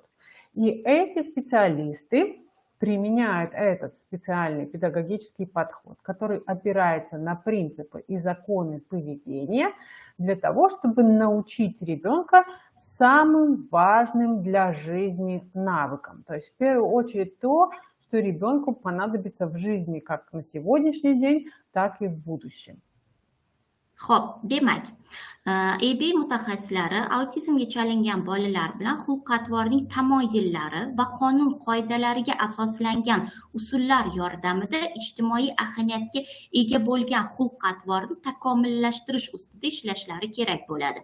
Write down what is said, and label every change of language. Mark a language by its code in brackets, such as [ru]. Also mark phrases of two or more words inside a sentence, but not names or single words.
[ru] И эти специалисты применяют этот специальный педагогический подход, который опирается на принципы и законы поведения для того, чтобы научить ребенка самым важным для жизни навыкам. То есть в первую очередь то, что ребенку понадобится в жизни как на сегодняшний день, так и в будущем. [uz] Xo'p, demak, ABA mutaxassislari autizmga chalingan bolalar bilan xulq-atvorning tamoyillari va qonun qoidalariga asoslangan usullar yordamida ijtimoiy ahamiyatga ega bo'lgan xulq-atvorni takomillashtirish ustida ishlashlari kerak bo'ladi.